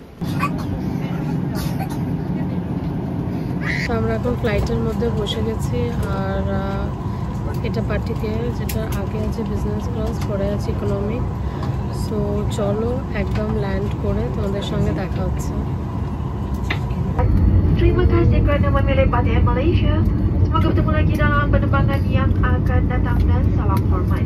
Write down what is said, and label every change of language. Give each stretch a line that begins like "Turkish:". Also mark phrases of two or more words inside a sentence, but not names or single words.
Bangla: আমরা এখন ফ্লাইটের মধ্যে বসে গেছি আর এটা পার্টিকুলার, যেটা আগে আছে
English: business class,
Bangla: পরে আছে ইকোনমি। সো চলো একদম ল্যান্ড করে তোমাদের সঙ্গে দেখা হচ্ছে।
Malay: Terima kasih kerana memilih Batik Malaysia. Semoga bertemu lagi dalam penerbangan yang akan datang dan salam hormat.